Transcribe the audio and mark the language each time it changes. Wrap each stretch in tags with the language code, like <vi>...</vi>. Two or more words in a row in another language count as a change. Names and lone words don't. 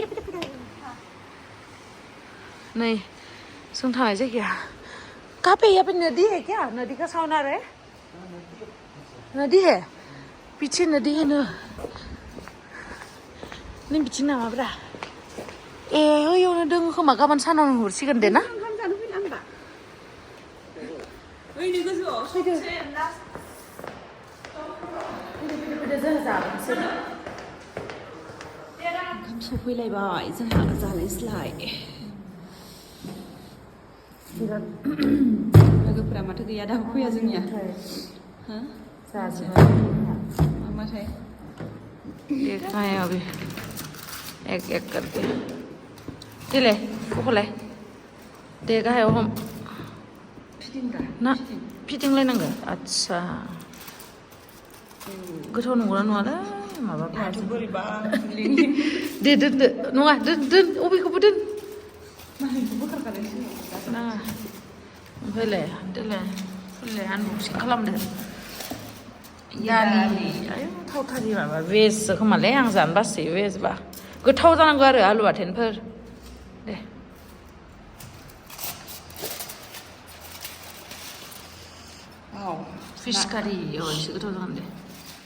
<hi>नहीं</hi> <brx>जों थांनाय जायगाया</brx> <hi>कहाँ पे यहाँ पे नदी है क्या नदी का साउंड आ रहा है नदी है पीछे नदी है ना</hi> <brx>नों बिथिं नामाब्रा ए ओयावनो दोङो खोमा गाबोन सानावनो हरसिगोन दे ना ओंखाम जानो फैला होनबा ओइनि गोजौआव फैदो जों जागोनसै ओंखाम सफैलायबाय जोंहा जालायस्लाय लोगोफोरा माथो गैया दाबो फैया जोंनिया हा मामाथाय</brx> <hi>देखना है अभी एक एक करके ये ले वो ले देखा है वो हम ना</hi> <brx>फिटिंग लायनांगौ आच्छा गोथाव नंगौना नङालै माबा बोरैबा दे दोनदो नङा दोन अबेखौबो दोन नाङा ओमफ्रायलाय देलाय फुनलाय आनबक्सिं खालामदो दालि आयौ थावथारि माबा भेजसो खोमालै आं जानो बासोयो भेजबा गोथाव जानांगौ आरो आलु बाथोनफोर दे</brx> <en>fish curry</en> <brx>एसे गोथाव जागोन दे</brx>